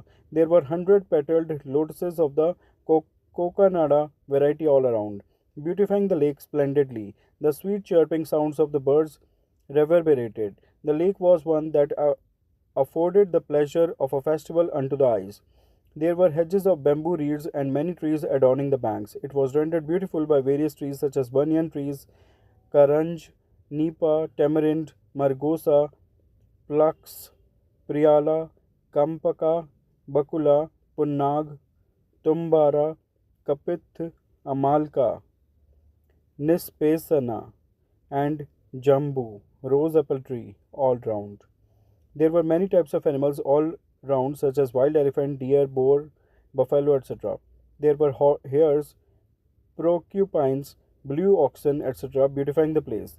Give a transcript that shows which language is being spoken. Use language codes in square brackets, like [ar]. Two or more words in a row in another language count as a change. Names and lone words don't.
[en] There were 100 petaled lotuses of the coconada variety all around, beautifying the lake splendidly. The sweet chirping sounds of the birds reverberated. The lake was one that afforded the pleasure of a festival unto the eyes. There were hedges of bamboo reeds and many trees adorning the banks. It was rendered beautiful by various trees such as banyan trees, karanj, nipa, tamarind, margosa, plux, priyala, kampaka, bakula, punnag, tumbara, kapith, amalka, nispesana, and jambu, rose apple tree, all round. There were many types of animals all round, such as wild elephant, deer, boar, buffalo, etc. There were hares, porcupines, blue oxen, etc., beautifying the place.